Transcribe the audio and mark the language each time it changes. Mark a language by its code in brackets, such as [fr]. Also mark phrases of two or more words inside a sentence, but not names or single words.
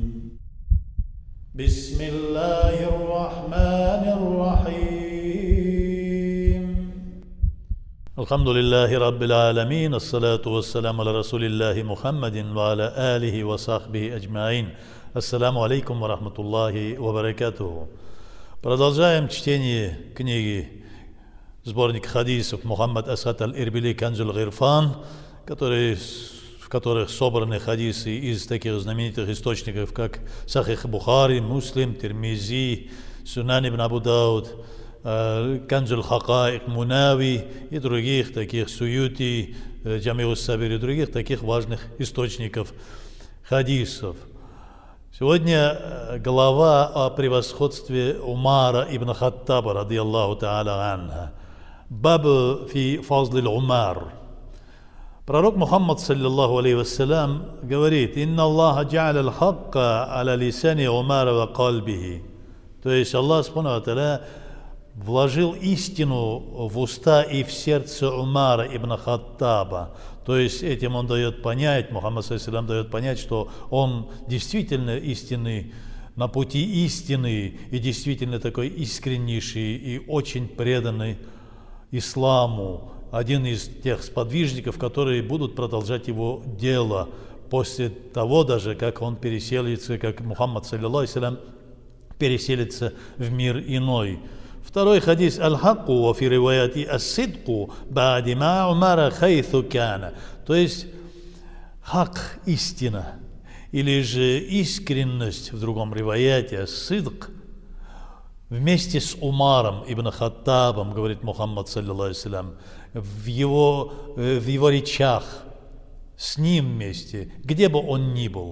[ar] بسم الله الرحمن الرحيم. الحمد لله رب العالمين. الصلاة والسلام على رسول الله محمد وعلى آله وصحبه أجمعين. السلام عليكم ورحمة الله وبركاته. [ru] Продолжаем чтение книги сборник хадисов Мухаммад Асад аль-Ирбили Канзуль Гирфан, в которых собраны хадисы из таких знаменитых источников, как Сахих Бухари, Муслим, Тирмизи, Сунан ибн Абу Дауд, Канзуль Хакаик, Мунави и других таких, Суюти, Джамиус Сабир и других таких важных источников хадисов. Сегодня глава о превосходстве Умара ибн Хаттаба, [ar] رضي الله تعالى عنها. باب في فضل عمر. [ru] Пророк Мухаммад, [ar] صلى الله عليه وسلم, [ru] говорит: [ar] «إن الله جعل الحق على لسان عمر وقلبه». [ru] То есть Аллах, [ar] سبحانه وتعالى, [ru] вложил истину в уста и в сердце Умара ибн Хаттаба. То есть этим он дает понять, Мухаммад саллиллаху дает понять, что он действительно истинный, на пути истины, и действительно такой искреннейший и очень преданный исламу, один из тех сподвижников, которые будут продолжать его дело после того даже, как он переселится, как Мухаммад саллиллаху переселится в мир иной. Второй хадис: [ar] «الحق وفي رواية الصدق بعدي مع عمر حيث كان». [ru] То есть хак — истина, или же искренность в другом риваяте ас-сидк вместе с Умаром ибн Хаттабом, говорит Мухаммад саллиллаху в его речах, с ним вместе, где бы он ни был.